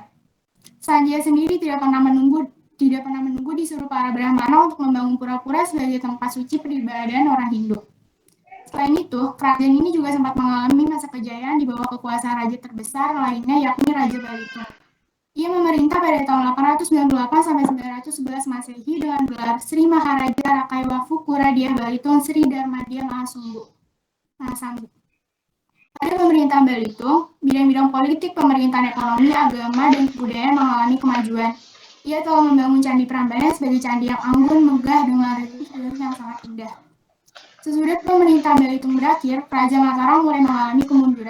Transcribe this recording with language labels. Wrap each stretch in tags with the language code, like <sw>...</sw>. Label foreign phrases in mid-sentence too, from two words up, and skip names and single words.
<id>Sanjaya sendiri tidak pernah menunggu disuruh para Brahmana untuk membangun pura-pura sebagai tempat suci peribadahan orang Hindu. Selain itu, kerajaan ini juga sempat mengalami masa kejayaan di bawah kekuasaan raja terbesar lainnya yakni Raja Balitung. Ia memerintah pada tahun 898 sampai 911 Masehi dengan gelar Sri Maharaja Rakai Wafu Puradiah Balitung Sri Darmadia Mahasanggu. Pada pemerintahan Balitung, bidang-bidang politik, pemerintahan ekonomi, agama, dan kebudayaan mengalami kemajuan. Ia telah membangun Candi Prambanan sebagai candi yang anggun, megah, dengan relief yang sangat indah. Sesudah pemerintahan Balitung berakhir, Kerajaan Mataram mulai mengalami kemunduran.</id>